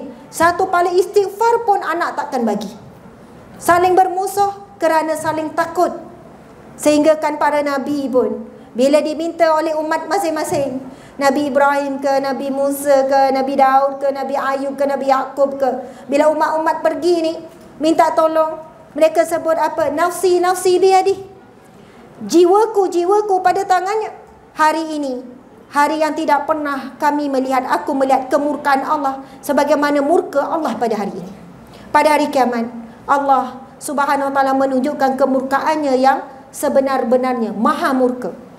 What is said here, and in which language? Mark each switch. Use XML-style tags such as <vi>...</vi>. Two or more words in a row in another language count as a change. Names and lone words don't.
<ms>Satu pahala istighfar pun anak takkan bagi. Saling bermusuh kerana saling takut. Sehingga kan para nabi pun bila diminta oleh umat masing-masing, Nabi Ibrahim ke, Nabi Musa ke, Nabi Daud ke, Nabi Ayub ke, Nabi Yaqub ke, bila umat-umat pergi ni minta tolong, mereka sebut apa?</ms> <ar>نفسي نفسي بيدي.</ar> <ms>Jiwaku, jiwaku pada tangannya. Hari ini, hari yang tidak pernah kami melihat, aku melihat kemurkaan Allah sebagaimana murka Allah pada hari ini. Pada hari kiamat, Allah</ms> <ar>سبحانه وتعالى</ar> <ms>menunjukkan kemurkaannya yang sebenar-benarnya, maha murka.</ms>